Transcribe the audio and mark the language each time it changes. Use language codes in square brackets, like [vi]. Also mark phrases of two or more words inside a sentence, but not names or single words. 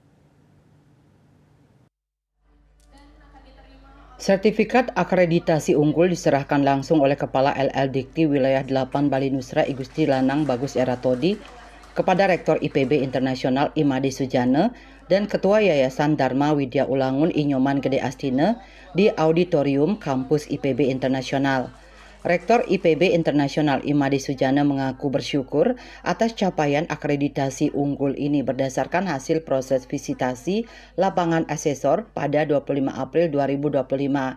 [id] Sertifikat akreditasi unggul diserahkan langsung oleh Kepala LL Dikti Wilayah 8 Bali Nusra I Gusti Lanang Bagus Eratodi kepada Rektor IPB Internasional Imade Sujana dan Ketua Yayasan Dharma Widya Ulangun Inyoman Gede Astina di Auditorium Kampus IPB Internasional. Rektor IPB Internasional Imade Sujana mengaku bersyukur atas capaian akreditasi unggul ini berdasarkan hasil proses visitasi lapangan asesor pada 25 April 2025.